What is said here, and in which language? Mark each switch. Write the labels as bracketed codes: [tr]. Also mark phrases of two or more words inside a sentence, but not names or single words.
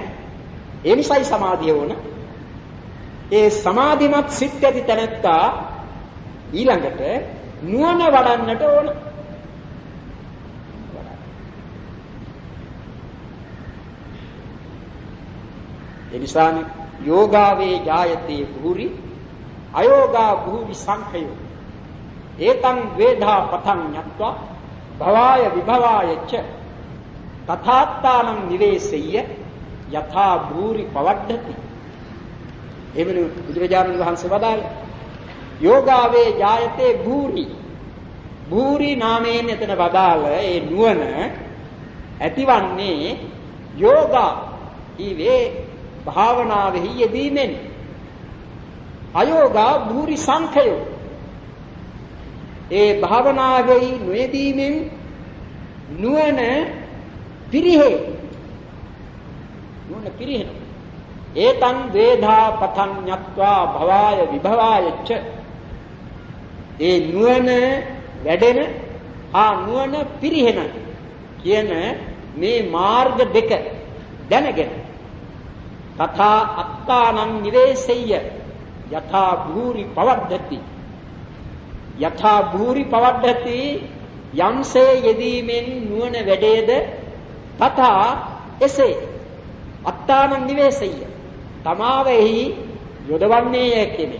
[si] ඒ නිසායි සමාධිය ඕන. ඒ සමාධිමත් සිත් ඇති තැනැත්තා ඊළඟට නුවණ වඩන්නට ඕන. ඒ නිසානේ [pi] යෝගාවේ ජායතේ භූරි අයෝගා භූරි සංඛයෝ ඒතං වේධා පතං ඤත්වා භවාය විභවාය ච තථාත්තානං නිවේසෙය්‍ය යථා භූරි පවඩ්ඩති. [si] එවලු බුදුරජාණන් වහන්සේ වදාළ [pi] යෝගාවේ ජායතේ භූරි භූරි [si] නාමයෙන් එතන වදාළ ඒ නුවණ ඇතිවන්නේ [pi] යෝගා ඊවේ [si] භාවනාවෙහි යෙදීමෙන් [pi] අයෝගා භූරි සංඛයෝ [si] ඒ භාවනාවෙහි නොයෙදීමෙන් නුවණ පිරිහෙ නුවණ පිරිහෙන [pi] ඒතං වේධා පතං ඤත්වා භවාය විභවාය ච [si] ඒ නුවණ වැඩෙන නුවණ පිරිහෙන කියන මේ මාර්ග දෙක දැනගෙන [pi] තථා අත්තානං නිවේසෙය්‍ය යථා භූරි පවඩ්ඩති යථා භූරි පවඩ්ඩති [si] යම්සේ යෙදීමෙන් නුවණ වැඩේද තථා එසේ [pi] අත්තානං නිවේසෙය්‍ය [si] තමාවෙහි යොදවන්නේය කියන්නේ.